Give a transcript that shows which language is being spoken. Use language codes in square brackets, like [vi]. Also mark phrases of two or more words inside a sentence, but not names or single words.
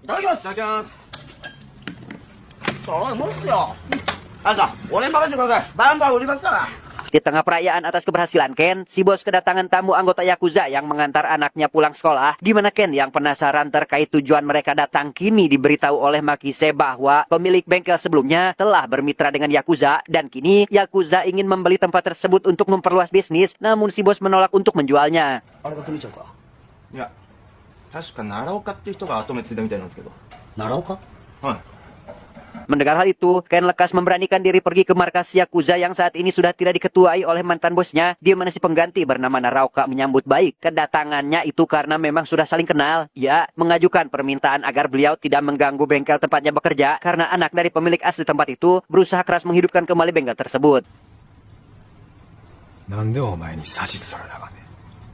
[id] Di tengah perayaan atas keberhasilan Ken, si bos kedatangan tamu anggota Yakuza yang mengantar anaknya pulang sekolah, di mana Ken yang penasaran terkait tujuan mereka datang kini diberitahu oleh Makise bahwa pemilik bengkel sebelumnya telah bermitra dengan Yakuza dan kini Yakuza ingin membeli tempat tersebut untuk memperluas bisnis, namun si bos menolak untuk menjualnya. Ya, [ja] 確か奈良岡っていう人が後目ついたみたいなんですけど。奈良岡？はい。 [id] Mendengar hal itu, Ken lekas memberanikan diri pergi ke markas Yakuza yang saat ini sudah tidak diketuai oleh mantan bosnya, di mana si pengganti bernama Naraoka menyambut baik kedatangannya itu karena memang sudah saling kenal. Ya, mengajukan permintaan agar beliau tidak mengganggu bengkel tempatnya bekerja karena anak dari pemilik asli tempat itu berusaha keras menghidupkan kembali bengkel tersebut.